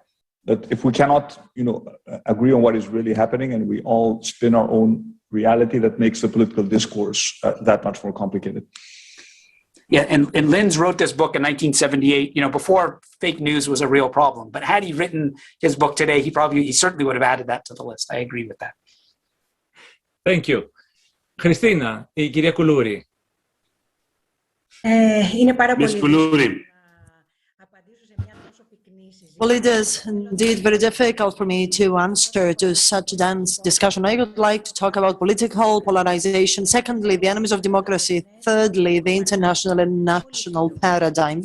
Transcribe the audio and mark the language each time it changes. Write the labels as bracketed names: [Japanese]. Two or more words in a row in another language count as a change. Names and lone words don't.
[English] That if we cannot, agree on what is really happening, and we all spin our own reality, that makes the political discourse that much more complicated. Yeah, and Linz wrote this book in 1978. Before fake news was a real problem. But had he written his book today, he certainly would have added that to the list. I agree with that. Thank you, Christina, [Greek] η κυρία Κουλούρη. Είναι πάρα πολύ [English] Well, it is indeed very difficult for me to answer to such a dense discussion. I would like to talk about political polarization. Secondly, the enemies of democracy. Thirdly, the international and national paradigm.